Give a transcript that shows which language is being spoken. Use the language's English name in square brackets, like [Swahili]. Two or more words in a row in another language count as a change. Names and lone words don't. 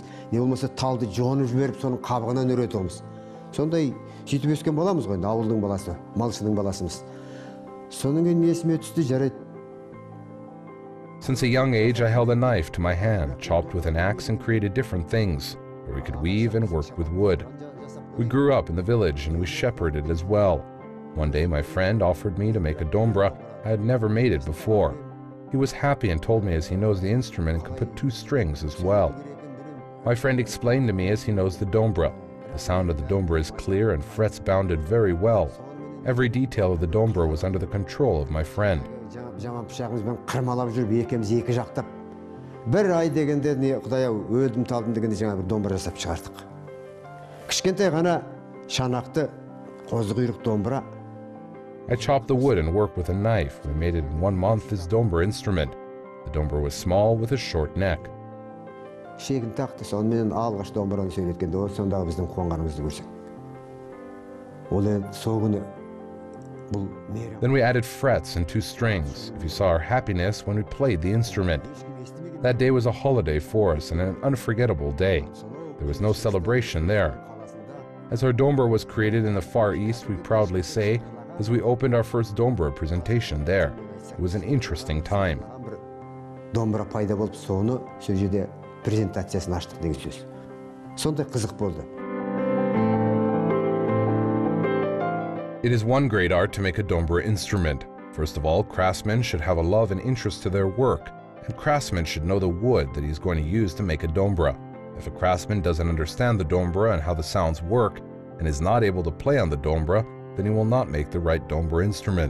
[Kazakh] Не болмаса талды жонып жіберіп, соның қабығынан өретіміз. Сондай сөйтіп өскен баламыз ғой, ауылдың баласы, малшының баласымыз. Содан кейін есіме түсті, жарайды. [English] Since a young age, I held a knife to my hand, chopped with an axe, and created different things, where we could weave and work with wood. We grew up in the village and we shepherded as well. One day my friend offered me to make a dombra. I had never made it before. He was happy and told me as he knows the instrument and could put 2 strings as well. My friend explained to me as he knows the dombra. The sound of the dombra is clear and frets bounded very well. Every detail of the dombra was under the control of my friend. [Kazakh] Бір ай дегенде Құдай-ау өлдім талдым дегенде жаңа бір домбыра жасап шығардық. Кішкентай ғана шанақты қозы құйрық домбыра. [English] I chopped the wood and worked with a knife. We made it in 1 month this dombra instrument. The dombra was small with a short neck. [Kazakh] Шегін тақты, сонымен алғаш домбыраны сөйлеткенде, ол сондағы біздің қуанғанымызды көрсек. Ол енді сол күні бұл мейрам. [English] Then we added frets and 2 strings. If you saw our happiness when we played the instrument. That day was a holiday for us and an unforgettable day. There was no celebration there. As our dombra was created in the Far East, we proudly say, as we opened our first dombra presentation there. It was an interesting time. [Kazakh] Домбыра пайда болып, соны сол жерде презентациясын аштық деген сөз. Сондай қызық болды. [English] It is one great art to make a dombra instrument. First of all, craftsmen should have a love and interest to their work, and craftsmen should know the wood that he's going to use to make a dombra. If a craftsman doesn't understand the dombra and how the sounds work, and is not able to play on the dombra, then he will not make the right dombra instrument.